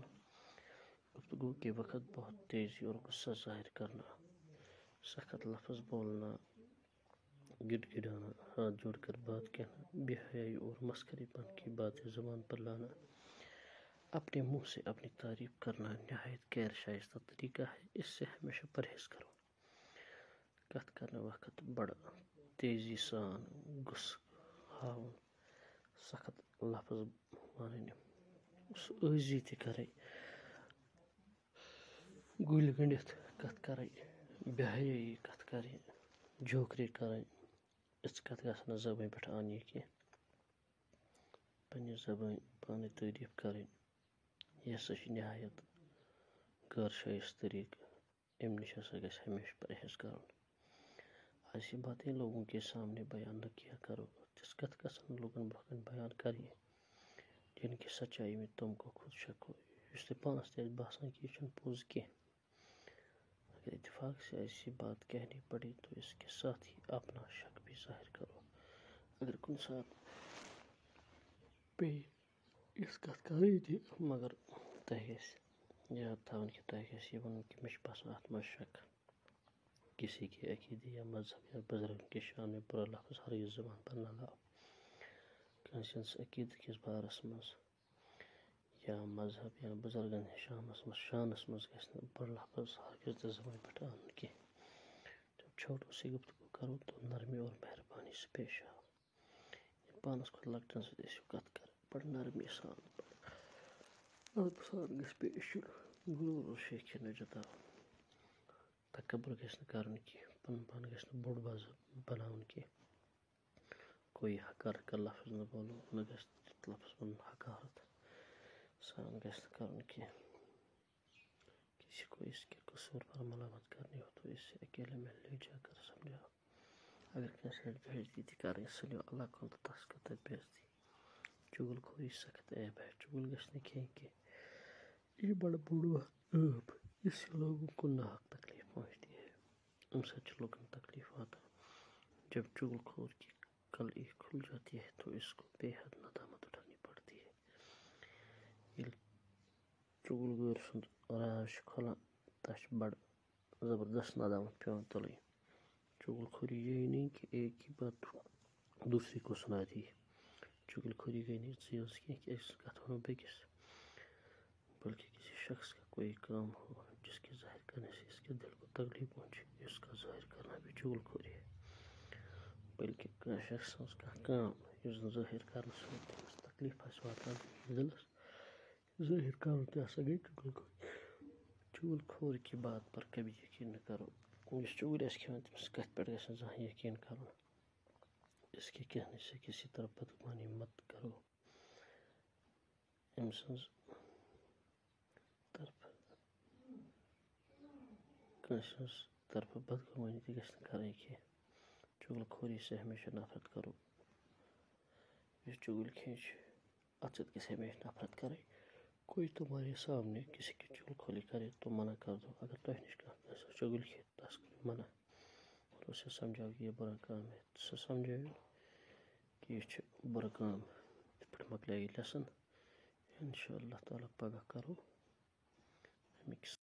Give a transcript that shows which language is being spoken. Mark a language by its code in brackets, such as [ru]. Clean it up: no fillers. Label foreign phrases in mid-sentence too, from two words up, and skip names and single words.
[ur] گفتگو کے وقت بہت تیزی اور غصہ ظاہر کرنا، سخت لفظ بولنا، گڑ گڑانا، ہاتھ جوڑ کر بات کہنا، بے حیائی اور مسخرے پن کی باتیں زبان پر لانا، اپنے منہ سے اپنی تعریف کرنا نہایت غیر شائستہ طریقہ ہے. اس سے ہمیشہ پرہیز کرو. [ks] کت کرنے وقت بڑا تیزی سان غصہ ہاؤن، سخت لفظ ونٕنۍ، عٲجزی تہِ کَرٕنۍ، گُلۍ گٔنڈِتھ کَتھ کَرٕنۍ، بے حیٲیی کَتھ کَرٕنۍ، جھوکری کَرٕنۍ. یِژھ کَتھ گژھِ نہٕ زبٲنۍ پٮ۪ٹھ اَنٕنۍ کینٛہہ. پنٛنہِ زبٲنۍ پانَے تعریٖف کَرٕنۍ، یہِ ہسا چھِ نہایت غٲر شائستہ طریقہ. اَمہِ نِش ہسا گژھِ ہمیشہ پرہیز کرُن. [ur] ایسی باتیں لوگوں کے سامنے بیان نہ کیا کرو. [ks] تِژھ کتھ گژھن نہٕ لوٗکن برونٛہہ کَنہِ بیان کَرٕنۍ [ur] جن کی سچائی میں تم کو خود شک ہو. [ks] یُس تۄہہِ پانس تہِ آسہِ باسان کہ یہ چھُنہٕ پوٚز کینٛہہ. [ur] اگر اتفاق سے ایسی بات کہنی پڑے تو اس کے ساتھ ہی اپنا شک بھی ظاہر کرو. [ks] اگر کُنہِ ساتہٕ پیٚیہِ یِژھ کتھ کرٕنۍ تہِ مگر تۄہہِ گژھِ یاد تھاوُن کہ تۄہہِ گژھِ یہِ وَنُن کہ مےٚ چھُ باسان اتھ منٛز شک. [ur] کسی کے عقیدے یا مذہب یا بزرگ کے شان میں برا لفظ ہرگز زبان پر نہ لاؤ. [ks] کٲنٛسہِ ہٕنٛدِس عقیدٕ کِس بارس منٛز یا مذہب یا بزرگن ہٕنٛدِس شانس منٛز گژھِ نہٕ بُرٕ لفظ ہرگز تہِ زبانہِ پٮ۪ٹھ اَنُن کینٛہہ. [ur] جب چھوٹوں سے گفتگو کرو تو نرمی اور مہربانی سے پیش آو. [ks] ییٚلہِ پانس کھۄتہٕ لۄکٹٮ۪ن سۭتۍ ٲسِو کتھ کران بڑٕ نرمی سان ادبہٕ سان گژھِ پیش یُن. غرور اور شیخی نہٕ جتاوُن. تکبر گژھِ نہٕ کرُن کینٛہہ. پنُن پان گژھِ نہٕ بوٚڑ بناوُن کینٛہہ. [ur] کوئی حقارت کا لفظ نہ بولو. [ks] نہ گژھِ تیُتھ لفظ ونُن حقارت سان گژھِ نہٕ کرُن کینٛہہ. [ur] کسی کو اس کے قصور پر ملامت کرنی ہو تو اسے اکیلے میں لے جا کر سمجھاؤ. [ks] اگر کٲنٛسہِ ہٕنٛز بےعزتی تہِ کرٕنۍ سٔلِو اللہ کُن تہٕ تس کر تتہِ بےعزتی. [ur] چُگل خوری سخت عیب ہے. [ks] چُگل گژھِ نہٕ کھیٚنۍ کینٛہہ. یہ چھِ بڑٕ بوٚڑ عٲب یُس [ur] لوگوں کو ناحق تکلیف پہنچتی ہے. [ks] اَمہِ سۭتۍ چھِ لوٗکن تکلیف واتان. [ur] جب چُگل خور کی کلئی کھل جاتی ہے تو اس کو بے حد ندامت اٹھانی پڑتی ہے. [ks] ییٚلہِ چُگل گٲر سُنٛد راز چھُ کھۄلان تس چھِ بڑٕ زبردست ندامت پیٚوان تُلٕنۍ. [ur] چُگل خوری یہی نہیں کہ ایک ہی بات دوسرے کو سنا دی. [ks] چُگل خوری گئی نہیں ژٕ یٲژ کینٛہہ کہ أکِس کتھ ونو بیٚکِس، [ur] بلکہ کسی شخص کا کوئی کام ہو جس کے ظاہر کرنے سے اس کے دل کو تکلیف پہنچے، اس کا ظاہر کرنا بھی چُگل خوری ہے. [ks] بلکہ کانٛہہ شخص سٕنٛز کانٛہہ کٲم یُس زن ظٲہر کرنہٕ سۭتۍ تٔمِس تکلیف آسہِ واتان دِلس، ظٲہر کرُن تہِ ہسا گٔے چُگل خوری. [ur] چُگل خور کی بات پر کبھی یقین نہ کرو. [ks] یُس چُگل آسہِ کھٮ۪وان تٔمِس کتھِ پٮ۪ٹھ گژھِ نہٕ زانٛہہ یقین کرُن. [ur] اس کے کہنے سے کسی طرف بدگمانی مت کرو. [ks] أمۍ سٕنٛز طرفہٕ کٲنٛسہِ ہٕنٛز طرفہٕ بدگمانی تہِ گژھِ نہٕ کرٕنۍ کینٛہہ. [ur] چُگل خوری سے ہمیشہ نفرت کرو. [ks] یُس چُگل کھٮ۪ن چھُ اتھ سۭتۍ گژھِ ہمیشہ نفرت کرٕنۍ. [ur] کوئی تمہارے سامنے کسی کی چُگل خوری کرے تو منع کر دو. [ks] اگر تۄہہِ نِش کانٛہہ چُگل کھیٚیہِ تس کٔرِو منع [ur] اور اسے سمجھاو کہ یہ برا کام ہے. [ks] سُہ سمجھٲیِو کہ یہِ چھُ بُرٕ کٲم. یِتھ پٲٹھۍ مۄکلیو یہِ لیسن. انشاء اللہ تعالیٰ پگاہ کرو اَمِکۍ